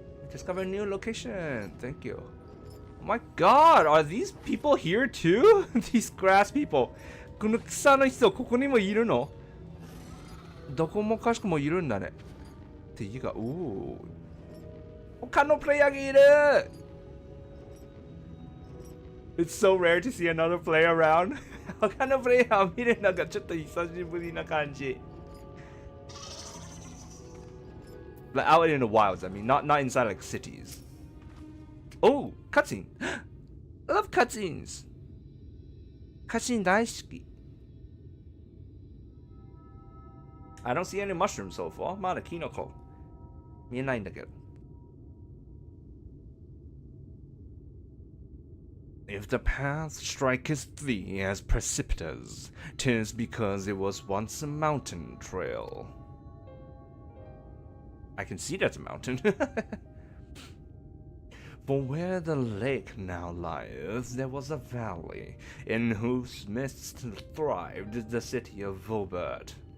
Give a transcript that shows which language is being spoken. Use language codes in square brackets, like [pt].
[en] Discover a new location. Thank you. Oh my god, are these people here too? These grass people. [ja] この草の人、ここにもいるの？どこもかしこもいるんだね。っていうか、他のプレイヤーがいる！ [en] It's so rare to see another player around. [ja] 他のプレイヤーを見るのがちょっと久しぶりな感じ。 [en] Like out in the wilds, I mean, not inside like cities. Oh, cutscene! I love cutscenes. [ja] Cutscene 大好き。 [en] I don't see any mushrooms so far. [ja] まだキノコ見えないんだけど。 [en] If the path striketh thee as precipitous, 'tis because it was once a mountain trail. I can see that's a mountain. For where the lake now lieth, there was a valley, in whose midst thrived the city of Vobert.